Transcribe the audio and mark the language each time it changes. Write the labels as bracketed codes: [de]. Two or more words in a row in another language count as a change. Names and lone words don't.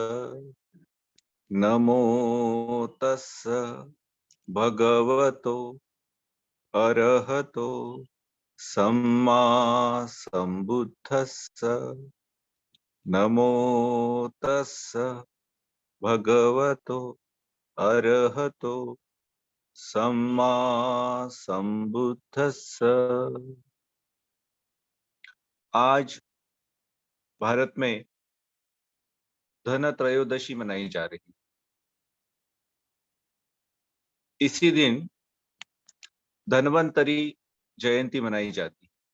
[pi] नमो तस्स भगवतो अरहतो सम्मा संबुद्धस्स। नमो तस्स भगवतो अरहतो सम्मा संबुद्धस्स। [hi] आज भारत में धन त्रयोदशी मनाई जा रही। इसी दिन धन्वंतरी जयंती मनाई जाती।